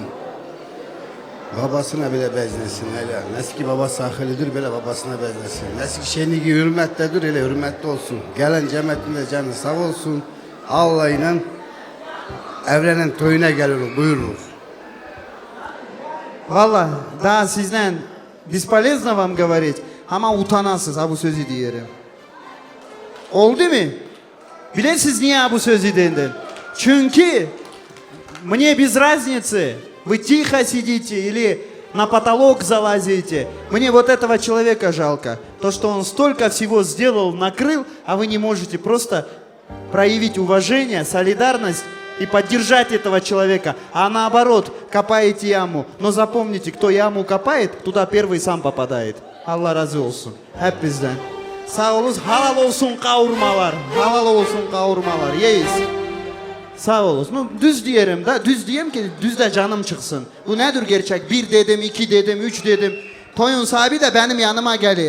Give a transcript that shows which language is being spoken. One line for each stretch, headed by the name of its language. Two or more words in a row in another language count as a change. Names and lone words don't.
Turkish: Babasına bile bezlesin hele. Neski babası akıllıdır bile babasına bezlesin. Neski şeyini ki hürmettedir hele hürmetli olsun. Gelen cemaatinde canı sağ olsun. Allah ile evlenen toyuna gelir buyurur. Valla daha sizden
Russian: бесполезно вам говорить.
Turkish: Ama utanasınız ha bu sözü diyelim. Oldu mu? Bilesiniz niye bu sözü dedin?
Russian: Çünkü мне без разницы, вы тихо сидите или на потолок залазите. Мне вот этого человека жалко. То, что он столько всего сделал, накрыл, а вы не можете просто проявить уважение, солидарность и поддержать этого человека. А наоборот, копаете яму. Но запомните, кто яму копает, туда первый сам попадает.
Turkish: Allah razı olsun. Hep bizden. Sağ olun, halal olsun kavurmalar. Halal olsun kavurmalar. Yeyiz. Sağ olun. No, düz diyelim da, düz diyeyim ki düz de canım çıksın. Bu nedir gerçek? 1 dedim, 2 dedim, 3 dedim. Toyun sahibi de benim yanıma gelir.